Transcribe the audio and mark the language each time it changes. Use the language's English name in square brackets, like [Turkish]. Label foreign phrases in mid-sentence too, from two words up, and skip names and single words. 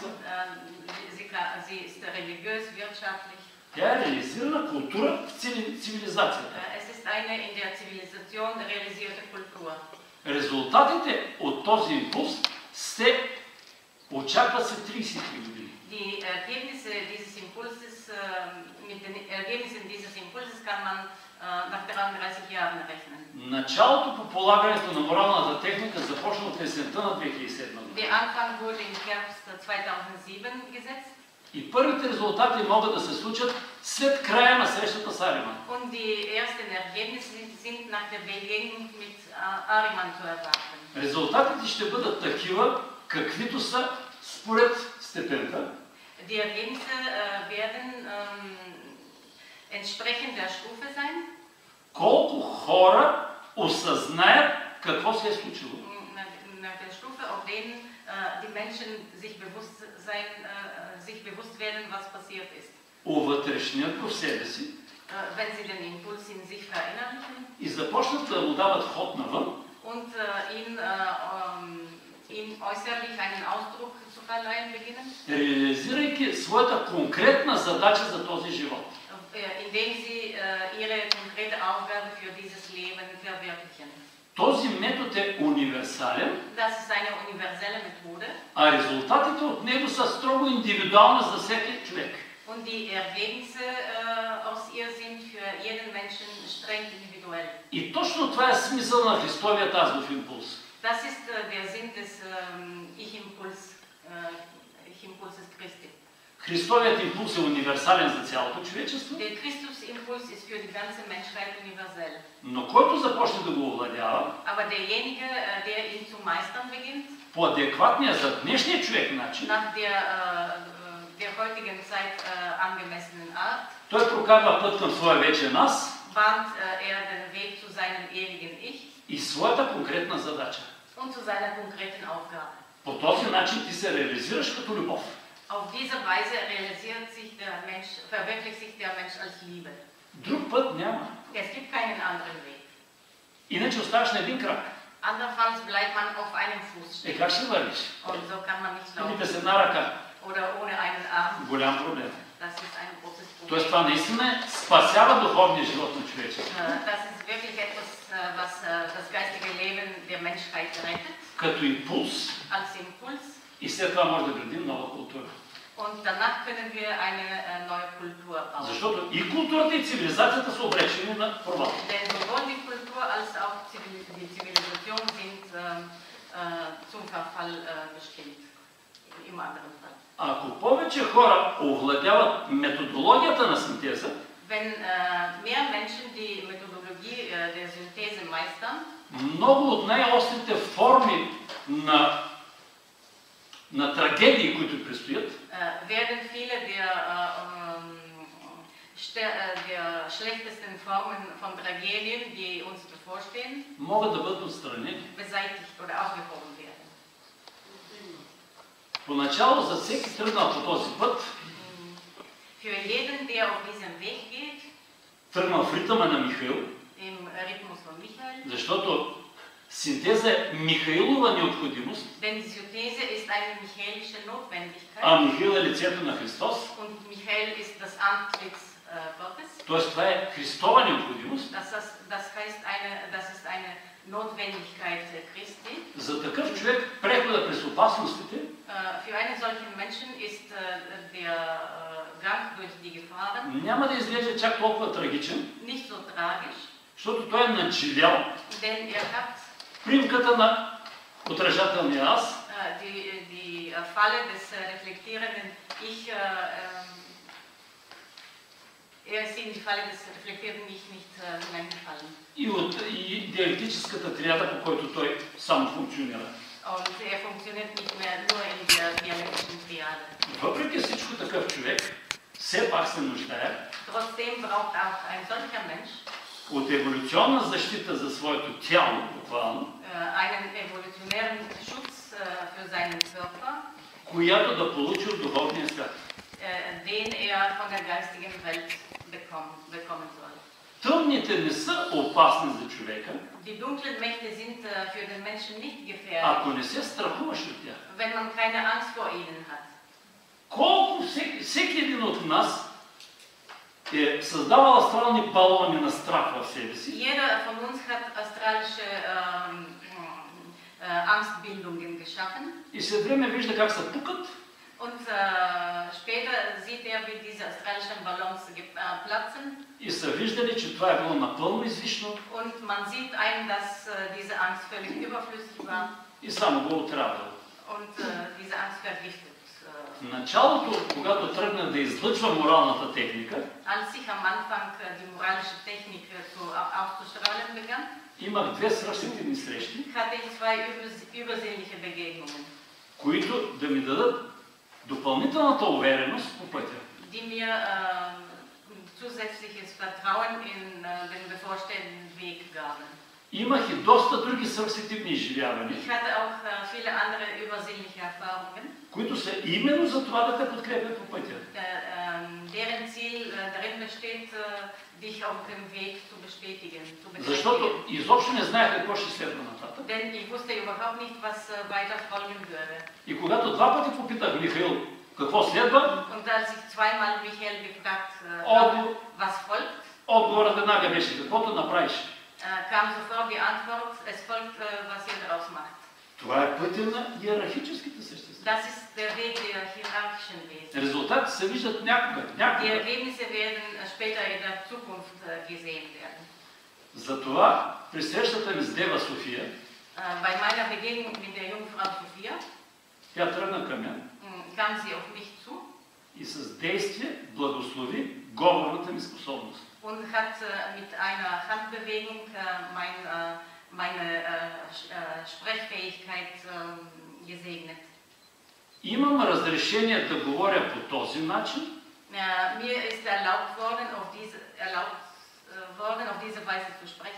[German] Sie ist religiös, wirtschaftlich. [Bulgarian] Тя е реализирана култура в цивилизацията. [German] Es ist eine in der Zivilisation realisierte Kultur. [Bulgarian] Резултатите от този импулс се очакват след 33 години. [German] Die Ergebnisse dieses Impulses, mit den Ergebnissen dieses Impulses kann man nach 33 Jahren rechnen. [Bulgarian] Началото по полагането на моралната техника започна от есента на 2007 година. [German] Der Anfang wurde im Herbst 2007 gesetzt. [Bulgarian] И първите резултати могат да се случат след края на срещата с Ариман. [German] Und die ersten Ergebnisse sind nach der Begegnung mit Ariman zu erwarten. [Bulgarian] Резултатите ще бъдат такива, каквито са според степента. [German] Die Ergebnisse werden entsprechend der Stufe sein. [Bulgarian] Колко хора осъзнаят какво се е случило. [German] Nach der Stufe, auf denen die Menschen sich bewusst werden, was passiert ist. [Bulgarian] Увътрешнят в себе си. [German] Wenn sie den Impuls in sich verinnerlichen. [Bulgarian] И започнат да му дават ход навън. [German] Und ihm äußerlich einen Ausdruck zu verleihen beginnen. [Bulgarian] Реализирайки своята конкретна задача за този живот. [German] Indem sie ihre konkrete Aufgabe für dieses Leben verwirklichen. [Bulgarian] Този метод е универсален, [German] Das ist eine universelle Methode. [Bulgarian] а резултатите от него са строго индивидуални за всеки човек. [German] Und die Ergebnisse aus ihr sind für jeden Menschen streng individuell. [Bulgarian] И точно това е смисъл на Христовият азбов импулс. [German] Das ist der Sinn des Ich-Impulses Christi. [Bulgarian] Христовият импулс е универсален за цялото човечество. [German] Der Christus-Impuls ist für die ganze Menschheit universell. [Bulgarian] Но който започне да го овладява, [German] Aber derjenige, der ihn zu meistern beginnt, [Bulgarian] по адекватния за днешния човек начин, [German] nach der heutigen Zeit angemessenen Art, [Bulgarian] той прокарва път към своя вечен аз [German] bahnt den Weg zu seinem ewigen Ich [Bulgarian] и своята конкретна задача. [German] und zu seiner konkreten Aufgabe. [Bulgarian] По този начин ти се реализираш като любов. [German] Auf diese Weise verwirklicht sich der Mensch als Liebe. [Bulgarian] Друг път няма. [German] Es gibt keinen anderen Weg. [Bulgarian] Иначе оставаш на един крак. [German] Andernfalls bleibt man auf einem Fuß stehen. [Bulgarian] Как ще вървиш? [German] Und so kann man nicht [Bulgarian] Или [German] laufen. [Bulgarian] без една ръка. [German] Oder ohne einen Arm. [Bulgarian] Голям проблем. [German] Das ist ein großes Problem. [Bulgarian] Тоест това наистина спасява духовния живот на човечеството. [German] Das ist wirklich etwas, was das geistige Leben der Menschheit rettet. [Bulgarian] Като импулс. [German] Als Impuls. [Bulgarian] И след това може да градим нова култура. [German] Und danach können wir eine neue Kultur bauen. [Bulgarian] Защото и културата и цивилизацията са обречени на провал. [German] Denn sowohl die Kultur als auch die Zivilisation sind zum Verfall bestimmt. Im anderen Fall. [Bulgarian] Ако повече хора овладяват методологията на синтеза, [German] wenn mehr Menschen die Methodologie der Synthese meistern, [Bulgarian] много от най-острите форми на трагедии, които предстоят, [German] werden viele der schlechtesten Formen von Tragedien, die uns bevorstehen, [Bulgarian] могат да бъдат отстранени. [German] beseitigt oder aufgehoben werden. [Bulgarian] Поначало за всеки тръгнал по този път, [German] Für jeden, der auf diesem Weg geht, [Bulgarian] тръгнал в ритъма на Михаил, [German] im Rhythmus von Michael, [Bulgarian] защото синтеза е Михаилова необходимост, [German] denn die Synthese ist eine michaelische Notwendigkeit, [Bulgarian] а Михаил е лицето на Христос, [German] und Michael ist das Antlitz Gottes. [Bulgarian] т.е. това е Христова необходимост. [German] Das ist eine Notwendigkeit Christi. [Bulgarian] За такъв човек преходът през опасностите [German] Für einen solchen Menschen ist der Gang durch die Gefahren [Bulgarian] няма да изглежда чак толкова трагичен, [German] nicht so tragisch, [Bulgarian] защото той е надживял [German] denn hat [Bulgarian] примката на отражателния аз, [German] die Falle des reflektierenden Ich, ist in die Falle des reflektierenden Ich nicht hineingefallen. [Bulgarian] И диалектическата триада, по който той само функционира. [German] Und funktioniert nicht mehr nur in der dialektischen Triade. [Bulgarian] Въпреки всичко такъв човек все пак се нуждае [German] Trotzdem braucht auch ein solcher Mensch [Bulgarian] от еволюционна защита за своето тяло, буквално, [German] einen evolutionären Schutz für seinen Körper, [Bulgarian] която да получи от духовния свят. [German] Den von der geistigen Welt bekommen soll. [Bulgarian] Тъмните не са опасни за човека, [German] Die dunklen Mächte sind für den Menschen nicht gefährlich, [Bulgarian] ако не се страхуваш от тях. [German] wenn man keine Angst vor ihnen hat. [Bulgarian] Колко всеки един от нас е създавал астрални балони на страх в себе си. [German] Jeder von uns hat astralische Angstbildungen geschaffen. [Bulgarian] И след време вижда как се пукат. [German] Und später sieht wie diese astralischen Ballons platzen. [Bulgarian] И са виждали, че това е било напълно излишно. [German] Und man sieht dass diese Angst völlig überflüssig war. [Bulgarian] И само го отравил. [German] Und diese Angst vergiftet. [Bulgarian] В началото, когато тръгна да излъчва моралната техника, [German] als ich am Anfang die moralische Technik auszustrahlen begann, [Bulgarian] имах две свръхсетивни срещи, [German] hatte ich zwei übersinnliche Begegnungen, [Bulgarian] които да ми дадат допълнителната увереност по пътя. [German] Die mir zusätzliches Vertrauen in den bevorstehenden Weg gaben. [Bulgarian] Имах и доста други свръхсетивни изживявания, [German] Ich hatte auch viele andere übersinnliche Erfahrungen, [Bulgarian] които са именно за това да те подкрепят по пътя. [German] Deren Ziel darin besteht, dich auf dem Weg zu bestätigen. [Bulgarian] Защото изобщо не знаех какво ще следва нататък. [German] Denn ich wusste überhaupt nicht, was weiter folgen würde. [Bulgarian] И когато два пъти попитах Михаил какво следва, [German] Und als ich zweimal Michael gefragt was folgt, [Bulgarian] отговорът веднага беше каквото направиш. [German] Kam sofort die Antwort, es folgt, was ihr daraus macht. [Bulgarian] Това е пътя на иерархическите същества. [German] Das ist der Weg der hierarchischen Wesen. [Bulgarian] Резултати се виждат някога. [German] Die Ergebnisse werden später in der Zukunft gesehen werden. [Bulgarian] Затова при срещата ми с Дева София, [German] bei meiner Begegnung mit der Jungfrau Sophia, [Bulgarian] тя тръгна към мен [German] kam sie auf mich zu [Bulgarian] и с действие благослови говорната ми способност. [German] Und hat mit einer Handbewegung meine Sprechfähigkeit gesegnet. [Bulgarian] Имам разрешение да говоря по този начин. [German] Mir ist erlaubt worden, auf diese Weise zu sprechen.